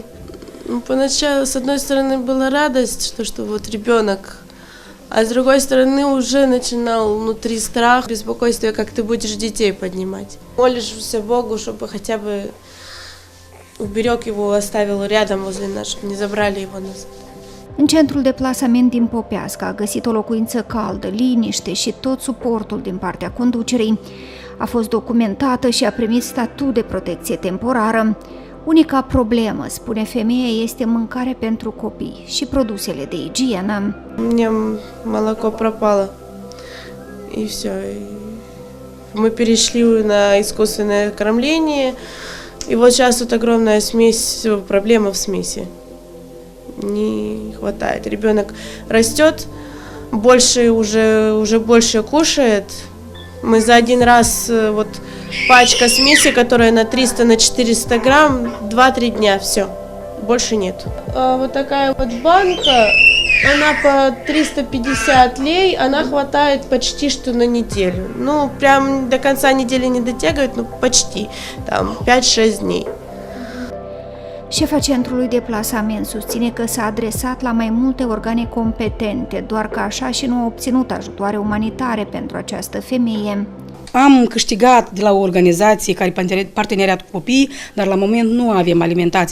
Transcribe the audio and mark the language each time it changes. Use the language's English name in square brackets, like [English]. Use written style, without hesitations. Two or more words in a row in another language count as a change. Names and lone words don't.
[Russian] Ну, поначалу, с одной стороны, была радость, что вот ребенок, а с другой стороны, уже начинал внутри страх, беспокойство, как ты будешь детей поднимать. Молишься Богу, чтобы хотя бы уберег его, оставил рядом возле нас, чтобы не забрали его назад. [Romanian] În centrul de plasament din Popeasca a găsit o locuință caldă, liniște și tot suportul din partea conducerii. A fost documentată și a primit statut de protecție temporară. Unica problemă, spune femeia, este mâncare pentru copii și produsele de igienă. [Russian] У меня молоко пропало, и все. Мы перешли на искусственное кормление, и вот сейчас тут огромная смесь, проблема в смеси. Не хватает. Ребенок растет, уже больше кушает. Мы за один раз, вот пачка смеси, которая на 300 на 400 грамм, 2-3 дня, все, больше нет. А вот такая вот банка, она по 350 лей, она хватает почти что на неделю. Ну, прям до конца недели не дотягивает, но почти, там, 5-6 дней. [Romanian] Șefa centrului de plasament susține că s-a adresat la mai multe organe competente, doar că așa și nu a obținut ajutoare umanitare pentru această femeie. Am câștigat de la o organizație care parteneriat cu copii, dar la moment nu avem alimentație.